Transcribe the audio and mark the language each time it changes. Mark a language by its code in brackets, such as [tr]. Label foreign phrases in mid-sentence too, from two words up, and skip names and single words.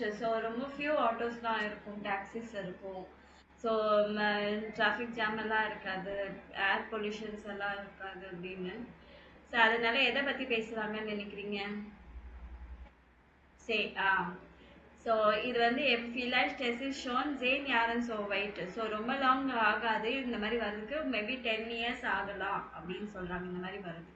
[ta] ஸோ ரொம்ப [en] few autos [ta] தான் இருக்கும், டாக்ஸிஸ் இருக்கும். ஸோ [en] traffic jam [ta] எல்லாம் இருக்காது, [en] air pollutions [ta] எல்லாம் இருக்காது அப்படின்னு. ஸோ அதனால எதை பற்றி பேசுகிறாங்கன்னு நினைக்கிறீங்க? சரி ஸோ இது வந்து [de] vielleicht es ist schon 10 Jahre so weit. [ta] ஸோ ரொம்ப லாங் ஆகாது இந்த மாதிரி வர்றதுக்கு, [en] maybe 10 years [ta] ஆகலாம் அப்படின்னு சொல்கிறாங்க இந்த மாதிரி வர்றதுக்கு.